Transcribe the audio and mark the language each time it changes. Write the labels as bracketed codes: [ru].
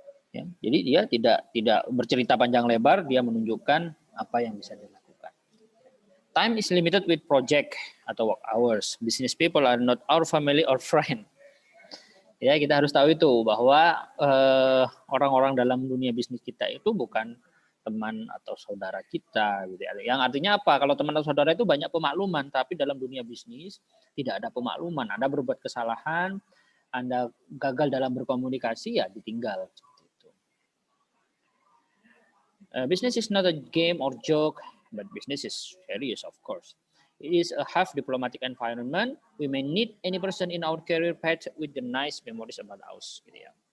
[id] Ya, jadi dia tidak bercerita panjang lebar, dia menunjukkan apa yang bisa dilakukan. [en] Time is limited with project [id] atau [en] work hours. Business people are not our family or friend. [id] Ya, kita harus tahu itu bahwa orang-orang dalam dunia bisnis kita itu bukan teman atau saudara kita gitu ya. Yang artinya apa? Kalau teman atau saudara itu banyak pemakluman, tapi dalam dunia bisnis tidak ada pemakluman. Anda berbuat kesalahan, Anda gagal dalam berkomunikasi, ya ditinggal seperti itu. [en] Business is not a game or joke, but business is serious, of course. It is a half diplomatic environment. We may need any person in our career path with the nice memories about us [id] gitu ya.